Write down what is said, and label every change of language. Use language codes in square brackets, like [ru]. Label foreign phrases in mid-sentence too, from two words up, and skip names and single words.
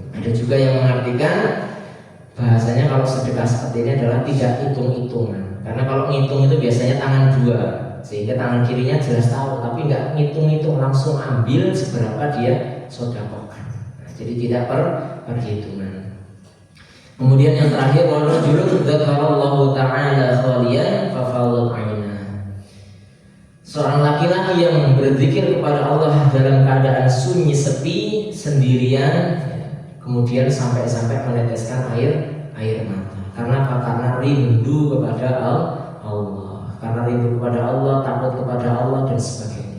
[id] Ada juga yang mengartikan bahasanya kalau sedekah seperti ini adalah tidak hitung-hitungan. Karena kalau ngitung itu biasanya tangan dua, sehingga tangan kirinya jelas tahu, tapi nggak ngitung-ngitung, langsung ambil seberapa dia sedekahkan. Nah, jadi tidak perhitungan. Kemudian yang terakhir, [ar] ورجل ذكر الله تعالى خاليا ففاضت عيناه. [id] Seorang laki-laki yang berzikir kepada Allah dalam keadaan sunyi, sepi, sendirian, kemudian sampai-sampai meneteskan air mata. Karena apa? Karena rindu kepada Allah, karena rindu kepada Allah, takut kepada Allah dan sebagainya.